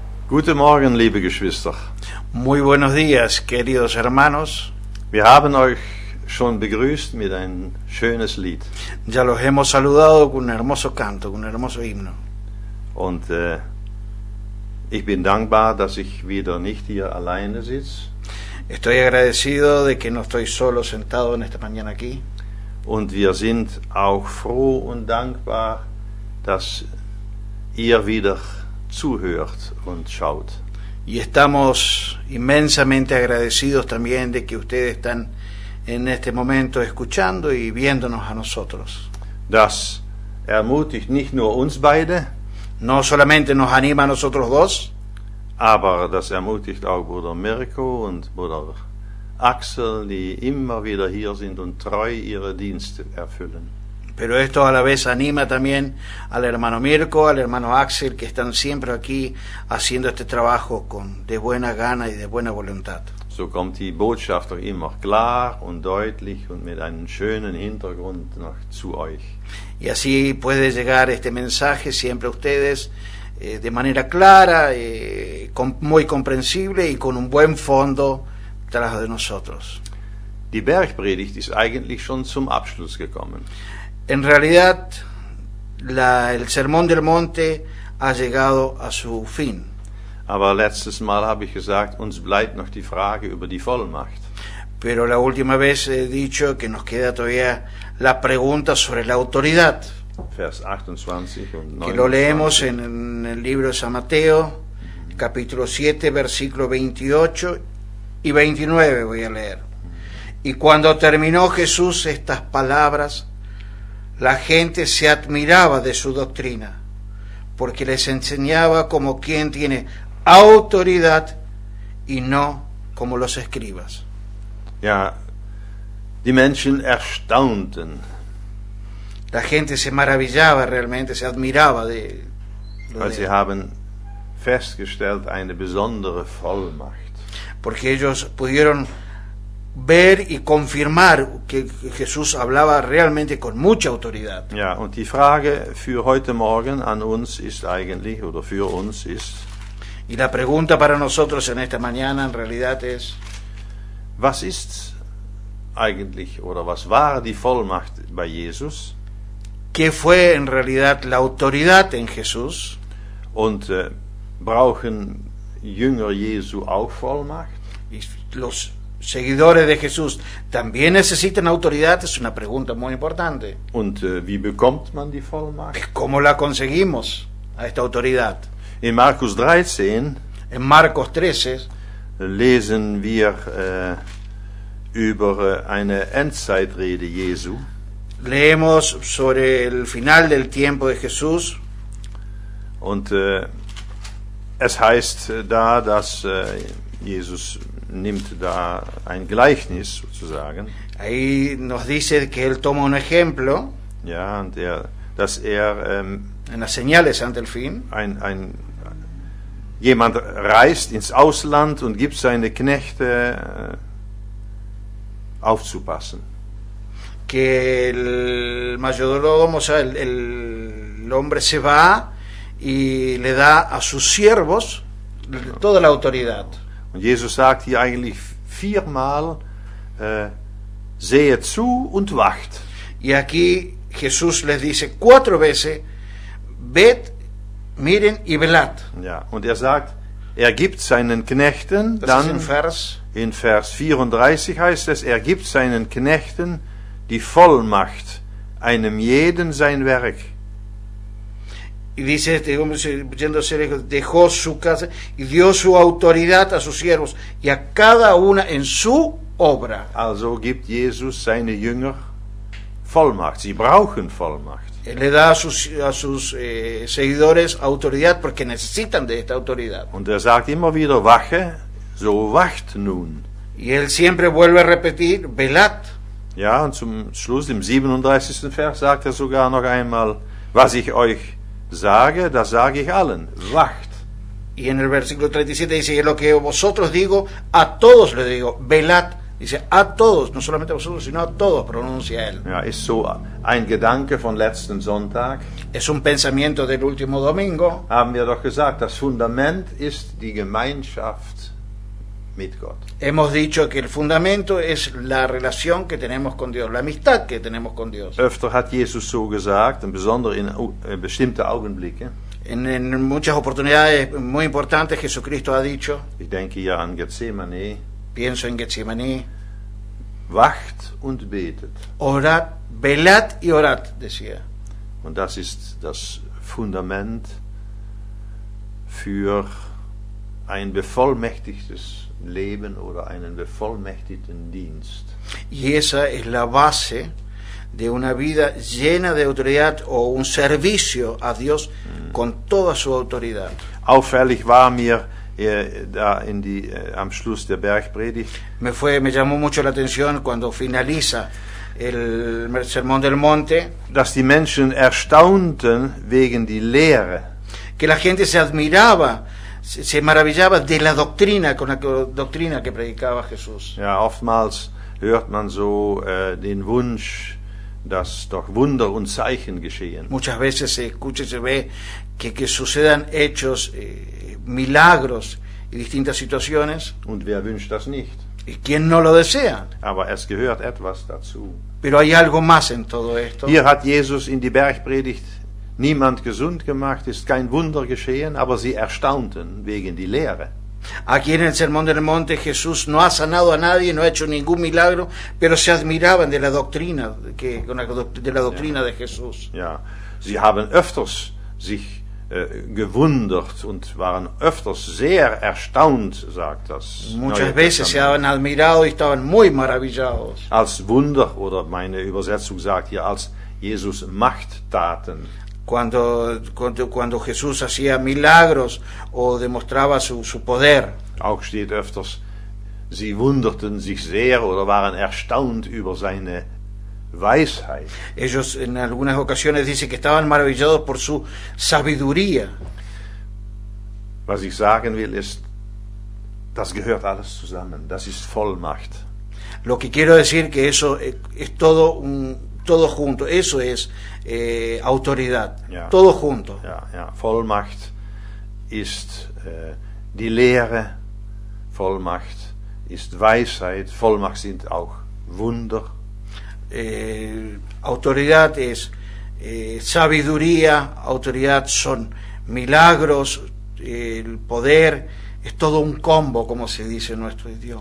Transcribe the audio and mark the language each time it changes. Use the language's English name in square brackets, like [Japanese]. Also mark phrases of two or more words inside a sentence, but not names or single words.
[German] Guten Morgen, liebe Geschwister. [Spanish] Muy buenos días, queridos hermanos. [German] Wir haben euch schon begrüßt mit ein schönes Lied. [Spanish] Ya los hemos saludado con un hermoso canto, con un hermoso himno. [German] Und ich bin dankbar, dass ich wieder nicht hier alleine sitze. [Spanish] Estoy agradecido de que no estoy solo sentado en esta mañana aquí. [German] Und wir sind auch froh und dankbar, dass ihr wieder zuhört und schaut. [Spanish] Y estamos inmensamente agradecidos también de que ustedes están en este momento escuchando y viéndonos a nosotros. [German] Das ermutigt nicht nur uns beide, [Spanish] No solamente nos anima a nosotros dos, [German] aber das ermutigt auch Bruder Mirko und Bruder Axel, die immer wieder hier sind und treu ihre Dienste erfüllen. [Spanish] pero esto a la vez anima también al hermano Mirko, al hermano Axel, que están siempre aquí haciendo este trabajo de buena gana y de buena voluntad. [German] So kommt die Botschaft auch immer klar und deutlich und mit einem schönen Hintergrund noch zu euch. [Spanish] Y así puede llegar este mensaje siempre a ustedes de manera clara, muy comprensible y con un buen fondo tras de nosotros. [German] Die Bergpredigt ist eigentlich schon zum Abschluss gekommen. [Spanish] En realidad, el Sermón del Monte ha llegado a su fin. [German] Aber letztes Mal habe ich gesagt, uns bleibt noch die Frage über die Vollmacht. [Spanish] Pero la última vez he dicho que nos queda todavía la pregunta sobre la autoridad, [German] Vers 28 und 29. [Spanish] que lo leemos en el libro de San Mateo, capítulo 7, versículo 28 y 29 voy a leer. Y cuando terminó Jesús estas palabras, la gente se admiraba de su doctrina, porque les enseñaba como quien tiene autoridad y no como los escribas. [German] Ja, die Menschen erstaunten. [Spanish] La gente se maravillaba realmente, se admiraba de [German] Weil sie haben festgestellt eine besondere Vollmacht. [Spanish] porque ellos pudieron ver y confirmar que Jesús hablaba realmente con mucha autoridad. [German] Ja, und die Frage für heute Morgen an uns ist eigentlich, oder für uns ist, [Spanish] Y la pregunta para nosotros en esta mañana en realidad es, [German] was ist eigentlich, oder was war die Vollmacht bei Jesus? [Spanish] ¿qué fue en realidad la autoridad en Jesús? [German] Und brauchen Jünger Jesu auch Vollmacht? [Spanish] Y los seguidores de Jesús también necesitan autoridad, es una pregunta muy importante. [German] Und wie bekommt man die Vollmacht? [Spanish] ¿Cómo la conseguimos a esta autoridad? [German] In Markus 13 [Spanish] En Marcos 13 [German] lesen wir über eine Endzeitrede Jesu. [Spanish] leemos sobre el final del tiempo de Jesús. [German] Und es heißt da, dass Jesus nimmt da ein Gleichnis sozusagen, [Spanish] Ahí nos dice que él toma un ejemplo [German] ja, und dass er [Spanish] en las señales ante el fin. [German] Jemand reist ins Ausland und gibt seine Knechte aufzupassen. [Spanish] Que el mayordomo, o sea, el hombre se va y le da a sus siervos toda la autoridad. [German] Und Jesus sagt hier eigentlich viermal, sehet zu und wacht. [Spanish] Y aquí Jesús les dice 4 veces, ved, miren y velad. [German] Ja, und er sagt, er gibt seinen Knechten, Das ist dann in Vers 34 heißt es, er gibt seinen Knechten die Vollmacht, einem jeden sein Werk. [Spanish] Y dice este hombre, yéndose lejos, dejó su casa y dio su autoridad a sus siervos y a cada una en su obra. [German] Also gibt Jesus seine Jünger Vollmacht. Sie brauchen Vollmacht. [Spanish] Él le da a sus seguidores autoridad porque necesitan de esta autoridad. [German] Und er sagt immer wieder, wache, so wacht nun. [Spanish] Y él siempre vuelve a repetir, velad. [German] Ja, und zum Schluss, im 37. Vers, sagt er sogar noch einmal, was ich euch sage, das sage ich allen, wacht. [Spanish] Y en el versículo 37 dice, lo que vosotros digo, a todos les digo, velad Dice, a todos, no solamente a vosotros, sino a todos, pronuncia él. [German] Ja, ist so ein Gedanke von letzten Sonntag. [Spanish] Es un pensamiento del último domingo. [German] Haben wir doch gesagt, das Fundament ist die Gemeinschaft mit Gott. [Spanish] Hemos dicho que el fundamento es la relación que tenemos con Dios, la amistad que tenemos con Dios. [German] Öfter hat Jesus so gesagt, und besonders in bestimmte Augenblicke. [Spanish] En muchas oportunidades muy importantes Jesucristo ha dicho, [German] Ich denke hier an Gethsemane, [Spanish] pienso en Getsemaní, [German] wacht und betet. [Spanish] orad, velad y orad, decía. [German] Und das ist das Fundament für ein bevollmächtigtes Leben oder einen bevollmächtigten Dienst. [Spanish] Y esa es la base de una vida llena de autoridad o un servicio a Dios con toda su autoridad. [German] Auffällig war mir da am Schluss der Bergpredigt, [Spanish] Me llamó mucho la atención cuando finaliza el Sermón del Monte, [German] dass die Menschen erstaunten wegen die Lehre. [Spanish] que la gente se admiraba, se maravillaba de la doctrina, con la doctrina que predicaba Jesús. [German] Ja, oftmals hört man so den Wunsch, dass doch Wunder und Zeichen geschehen. [Spanish] Muchas veces se escucha y se ve que sucedan hechos, milagros y distintas situaciones. [German] Und wer wünscht das nicht? [Spanish] ¿Y quién no lo desea? [German] Aber es gehört etwas dazu. [Spanish] Pero hay algo más en todo esto. [German] Hier hat Jesus in die Bergpredigt niemand gesund gemacht, ist kein Wunder geschehen, aber sie erstaunten wegen die Lehre. [Spanish] Aquí en el Sermón del Monte Jesús no ha sanado a nadie, no ha hecho ningún milagro, pero se admiraban de la doctrina, de la doctrina de Jesús. [German] Ja, sie haben öfters sich gewundert und waren öfters sehr erstaunt, sagt das [Spanish] Muchas [German] Neue [Spanish] veces se [German] Testament. [Spanish] habían admirado y estaban muy maravillados. [German] Als Wunder, oder meine Übersetzung sagt hier, als Jesus Machttaten. [Spanish] Cuando Jesús hacía milagros o demostraba su poder. [German] Auch steht öfters, sie wunderten sich sehr oder waren erstaunt über seine Weisheit. [Spanish] Ellos en algunas ocasiones dicen que estaban maravillados por su sabiduría. [German] Was ich sagen will, ist, das gehört alles zusammen. Das ist Vollmacht. [Spanish] Lo que quiero decir que eso es todo junto. Eso es autoridad. [German] Ja. [Spanish] Todo junto. [German] Ja, ja. Vollmacht ist die Lehre, Vollmacht ist Weisheit, Vollmacht sind auch Wunder. [Spanish] Autoridad es sabiduría, autoridad son milagros, el poder es todo un combo, como se dice en nuestro idioma.